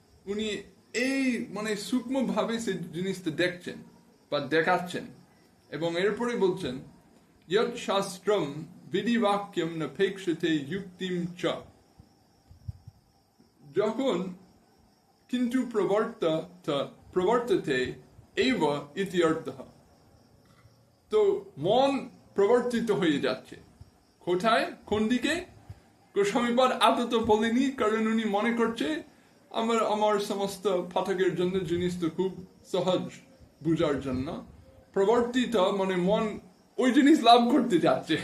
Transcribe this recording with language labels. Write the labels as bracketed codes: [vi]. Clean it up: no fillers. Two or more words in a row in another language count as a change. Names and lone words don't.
[bn] উনি এই মানে সূক্ষ্মভাবে সে জিনিসটা দেখছেন বা দেখাচ্ছেন। এবং এরপরে বলছেন [sa] ইয়ৎ শাস্ত্রম বিধিবাক্যম নপেক্ষতে যুক্তিম চ, [bn] যখন কিন্তু [sa] প্রবর্ততে এব ইতি অর্থঃ। [bn] তো মন প্রবর্তিত হয়ে যাচ্ছে কোথায়, কোন দিকে? গোস্বামীপাদ আদত বলেনি, কারণ উনি মনে করছে আমার সমস্ত পাঠকের জন্য জিনিসটা খুব সহজ বুঝার জন্য। প্রবর্তিত মানে মন ওই জিনিস লাভ করতে যাচ্ছে।